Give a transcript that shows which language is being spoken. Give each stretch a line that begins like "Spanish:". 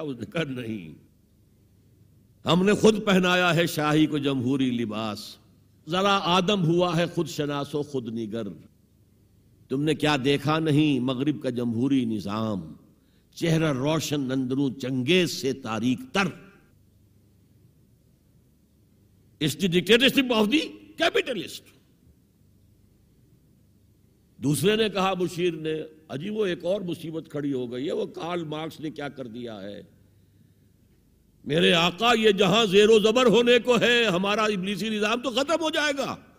Urdu: اس نے کہا نہیں, ہم نے خود پہنایا ہے شاہی کو جمہوری لباس, ذرا آدم ہوا ہے خود شناس و خود نگر. تم نے کیا دیکھا نہیں مغرب کا جمہوری نظام, چہرہ روشن اندرو چنگیز سے تاریک تر.
English: Is the dictatorship of the capitalist.
Urdu: دوسرے نے کہا مشیر نے, اجی وہ ایک اور مصیبت کھڑی ہو گئی ہے, وہ کارل مارکس نے کیا کر دیا ہے, میرے آقا یہ جہاں زیر و زبر ہونے کو ہے ہمارا ابلیسی نظام تو ختم ہو جائے گا.